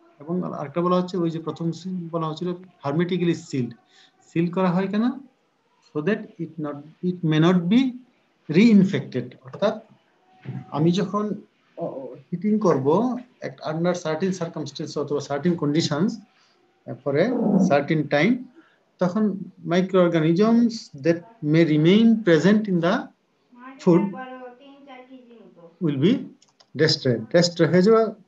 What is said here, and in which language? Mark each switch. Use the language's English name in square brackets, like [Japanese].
[Bangla] এবং আরেকটা বলা হচ্ছে ওই যে প্রথম বলা হচ্ছিল hermetically sealed, সিল করা হয় কেন? [English] so that it may not be reinfected. [Bangla] অর্থাৎ আমি যখন হিটিং করব [English] Under certain circumstances অথবা certain conditions for a certain time, তখন microorganisms that may remain present in the food will be destroy হয়ে যাওয়া।